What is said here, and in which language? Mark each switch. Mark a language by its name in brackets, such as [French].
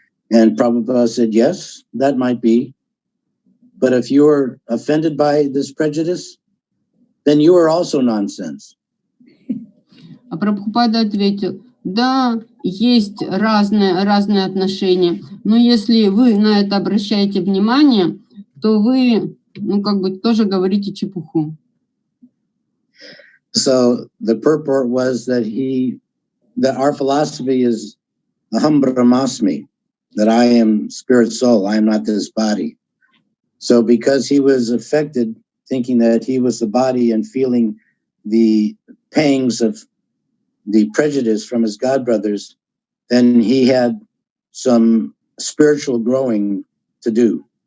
[English] And Prabhupada said, yes, that might be. But if you are offended by this prejudice, then you are also nonsense. [Russian] А Прабхупада ответил, да, есть разные отношения, но если вы на это обращаете внимание, то вы, тоже говорите чепуху. [English] So the purport was that our philosophy is [Sanskrit] aham brahmasmi, [English] that I am spirit soul, I am not this body. So because he was affected, thinking that he was the body and feeling the pangs of the prejudice from his godbrothers, then he had some spiritual growing to do.